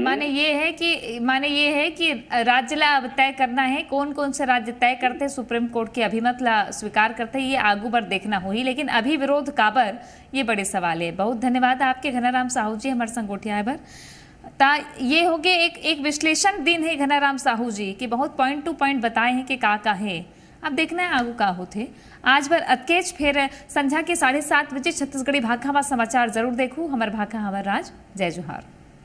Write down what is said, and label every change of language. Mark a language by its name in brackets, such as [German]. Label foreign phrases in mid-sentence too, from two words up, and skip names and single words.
[Chhattisgarhi] माने ये है कि राज्य ला अब तय करना है, कौन कौन से राज्य तय करते सुप्रीम कोर्ट के अभिमत ला स्वीकार करते, ये आगू बढ़ देखना हुई, लेकिन अभी विरोध काबर ये बड़े सवाल है। बहुत धन्यवाद आपके घनाराम साहू जी हमारे संग गोठिया बर। ता ये हो गए एक विश्लेषण दिन है घनाराम साहू जी कि बहुत [English] point to point [Chhattisgarhi] बताए हैं कि का है। अब देखना है आगू का होते। आज बार अतकेच फिर संध्या के 7:30 बजे छत्तीसगढ़ी भाखा समाचार जरूर देखू। हमार भाखा हमार राज। जय जोहार।